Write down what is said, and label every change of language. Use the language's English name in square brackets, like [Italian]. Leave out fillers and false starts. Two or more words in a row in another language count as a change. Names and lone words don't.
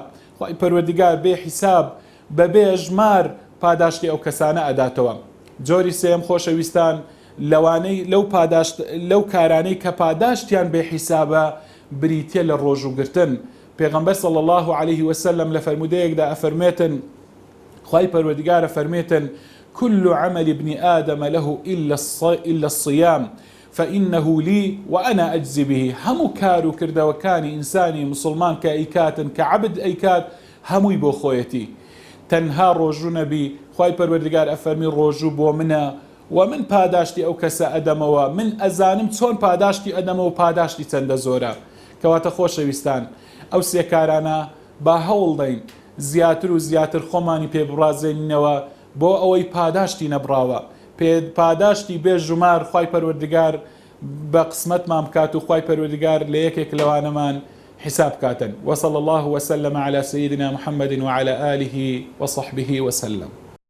[Central Kurdish] خوای پەروەردگار بێ حیساب بەبێ ژمار پاداشتی ئەو کەسانە ئەداتەوە. جۆری سێم خۆشەویستان لەو کارانەی کە پاداشتیان بێ حیسابە بریتە لە ڕۆژوگرتن. پێغەمبەر [Arabic] صلی الله عليه وسلم [Central Kurdish] لە فەرمودەیەکدا ئەفەرمێتن، خوای پەروەردگارە فەرمێتن [Arabic] كل عمل ابن آدم له إلا الصيام فإنه لي وأنا أجزي به. [Central Kurdish] همو كارو کردەوەکانی ئینسانی مسلمان کە ئەیکاتن کە عەبد ئەیکات هەمووی بۆ خۆیەتی، تەنها ڕۆژوو نەبی. خوای پەروەردگار ئەفەرمی ڕۆژوو بۆ منە و من پاداشتی ئەو کەسە ئەدەمەوە، من ئەزانم چۆن پاداشتی ئەدەمەوە و پاداشتی چەندە زۆرە. کەواتە خۆشەویستان ئەو سێکارانە با هەوڵدەین زیاتر و زیاتر خۆمانی پێبڕازێنینەوە بۆ ئەوەی پاداشتی نەبراوە، پاداشتی بێ ژمار خوای پەروەردگار بە قسمەتمان بکات و خوای پەروەردگار لە یەکێک لەوانەمان حساب كاتن. [Arabic] وصلى الله وسلم على سيدنا محمد وعلى آله وصحبه وسلم.